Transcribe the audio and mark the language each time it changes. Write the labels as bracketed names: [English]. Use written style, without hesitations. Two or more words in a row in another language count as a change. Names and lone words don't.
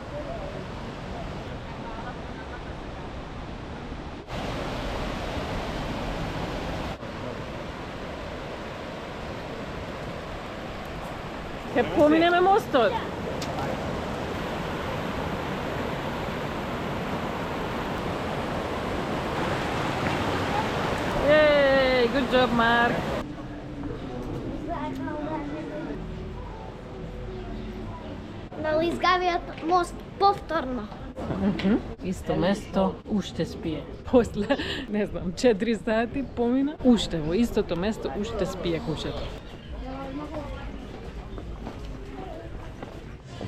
[Macedonian] Ке поминеме мостот. Ей, [English] good job, Mark. [Macedonian] На Лизгавиот мост повторно. Исто место, уште спие. После, не знам, 4 сати помина, уште во истото место, уште спие кушето.